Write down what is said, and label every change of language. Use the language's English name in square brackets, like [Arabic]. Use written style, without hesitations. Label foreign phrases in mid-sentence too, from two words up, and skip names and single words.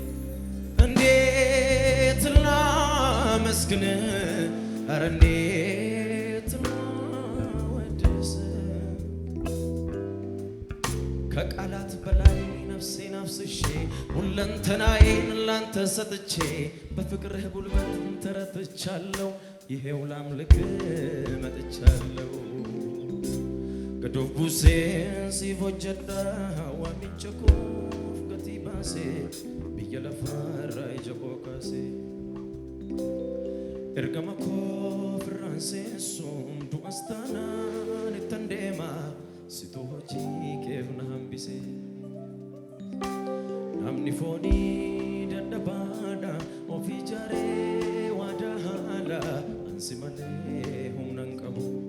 [Amharic] እንዴት ላመስግን ኧረ እንዴት ላወድስ ከቃላት በላይ ነፍሴን አፍስሼ ሁለንተናዬን ላንተ ሰጥቼ በፍቅርህ ጉልበት ተረትቻለሁ ይሄው ላምልክ መጥቻለሁ [Oromo] Gadovuseen si vojjadha waamiin chakoof gatii baasee biyya lafaarraa ija koo kaasee ergama koof irraan seensuun du'as taanaan ittan deema situ hojii keef na hambisee namni foonii dadhabaadha of ijaaree waadaa haala ansi malee humna hin qabu